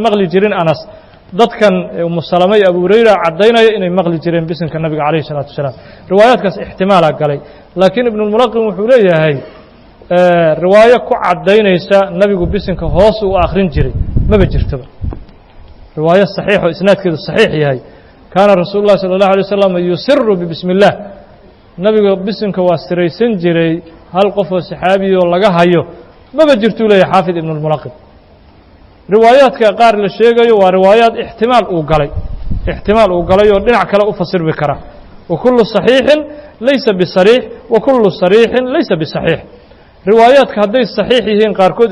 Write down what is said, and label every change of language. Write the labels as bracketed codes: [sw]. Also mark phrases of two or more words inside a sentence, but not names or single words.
[so] maqli jirin Anas dadkan ummu salama iyo Abu Hurayra cadaynaya inay maqli jireen bisinka nabiga kaleey salaatu salaam riwaayaadkaas ihtimaala galay laakiin ibn al-mulaqin wuxuu leeyahay riwaayo ku cadaynaysa nabigu bisinka hoos u akhrin jiray ma jirto riwaayo saxiix oo isnaadkeedu saxiix yahay [ar] كان رسول الله صلى الله عليه وسلم يسر ب بسم الله [so] nabigu bisinka waa siraysan jiray hal qof oo saxaabi oo laga hayo ma jirto leeyahay xaafid ibn al-mulaqin riwaayaadka qaar la sheegayo waa riwaayaad ihtimaal uu galay oo dhinac kale u fasirbi kara [ar] وكل صحيح ليس بصريح وكل صريح ليس بصحيح [so] riwaayaadka haday saxiix yihiin qaar kood